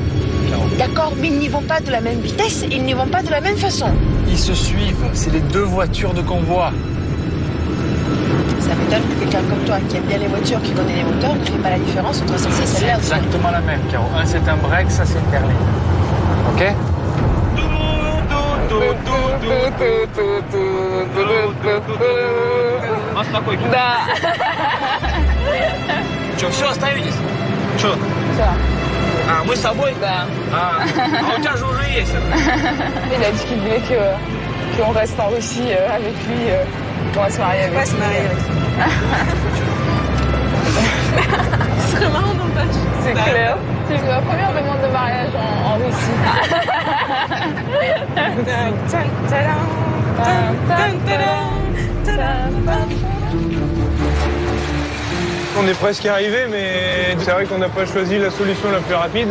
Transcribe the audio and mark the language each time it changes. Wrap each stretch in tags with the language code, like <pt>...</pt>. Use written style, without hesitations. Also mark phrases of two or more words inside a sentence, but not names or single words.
<fr>D'accord, mais ils n'y vont pas de la même vitesse, ils n'y vont pas de la même façon. Ils se suivent, c'est les deux voitures de convoi. Ça m'étonne que quelqu'un comme toi, qui aime bien les voitures, qui connaît les moteurs, ne fait pas la différence entre celle-ci et celle-là. C'est exactement la même, Caro. Un, c'est un break, ça, c'est une berline. Ok?</fr> <ru>Да. Что, все, остановитесь? Что? Все. А, мы с тобой? Да. А у тебя же уже есть это.</ru> <fr>Il a dit qu'il voulait qu'on reste en Russie avec lui, qu'on va se marier avec lui. On va se marier avec lui. Ce serait marrant dans le match. C'est clair. C'est ma première demande de mariage en Russie. On est presque arrivé, mais c'est vrai qu'on n'a pas choisi la solution la plus rapide.</fr>